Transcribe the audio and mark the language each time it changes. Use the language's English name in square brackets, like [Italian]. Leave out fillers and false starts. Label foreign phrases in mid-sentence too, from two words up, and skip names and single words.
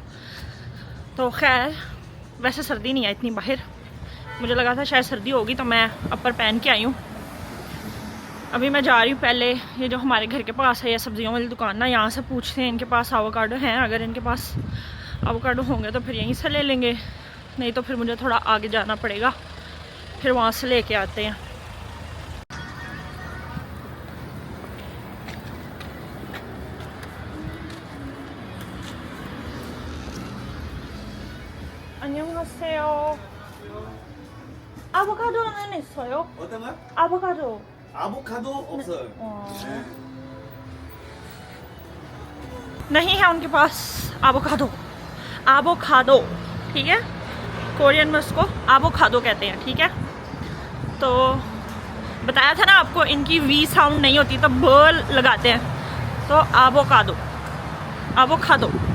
[Hindi] तो खैर वैसे सर्दी नहीं है इतनी बाहर, मुझे लगा था शायद सर्दी होगी तो मैं अपर पहन के आई हूँ। अभी मैं जा रही हूँ, पहले ये जो हमारे घर के पास है ये सब्जियों वाली दुकान ना, यहाँ से पूछते हैं इनके पास एवोकाडो हैं। अगर इनके पास एवोकाडो होंगे तो फिर यहीं से ले लेंगे, नहीं तो फिर मुझे थोड़ा आगे जाना पड़ेगा, फिर वहाँ से लेके आते हैं। [Korean] 안녕하세요. 아보카도는 있어요? 어떤 거? 아보카도. 아보카도 없어요. 네. [Hindi] नहीं है उनके पास एवोकाडो, ठीक है। कोरियन में उसको एवोकाडो कहते हैं, ठीक है। तो बताया था ना आपको, इनकी वी साउंड नहीं होती तो ब लगाते हैं, तो एवोकाडो।